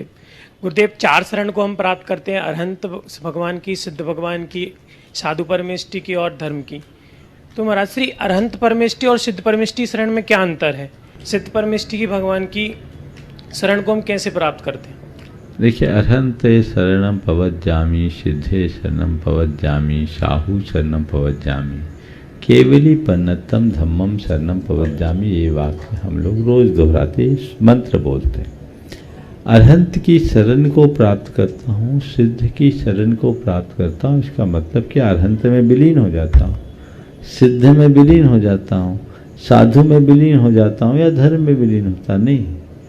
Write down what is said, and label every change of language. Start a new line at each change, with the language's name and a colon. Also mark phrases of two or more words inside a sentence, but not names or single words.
Hindi: गुरुदेव, 4 शरण को हम प्राप्त करते हैं, अरहंत भगवान की, सिद्ध भगवान की, साधु परमेष्टि की और धर्म की। तो महाराज श्री, अरहंत परमेष्टि और सिद्ध परमेष्टि शरण में क्या अंतर है? सिद्ध परमेष्टि की भगवान की शरण को हम कैसे प्राप्त करते हैं? देखिए,
Prakrit languages: अरहंते शरणम पवज्जामि, सिद्धे शरणम पवज्जामि, साहू शरणम पवज्जामि, केवली पन्नतम धम्मम शरणम पवज्जामि।
Hindi: ये वाक्य हम लोग रोज दोहराते, मंत्र बोलते हैं। अरहंत की शरण को प्राप्त करता हूँ, सिद्ध की शरण को प्राप्त करता हूँ, इसका मतलब कि अरहंत में विलीन हो जाता हूँ, सिद्ध में विलीन हो जाता हूँ, साधु में विलीन हो जाता हूँ या धर्म में विलीन होता नहीं।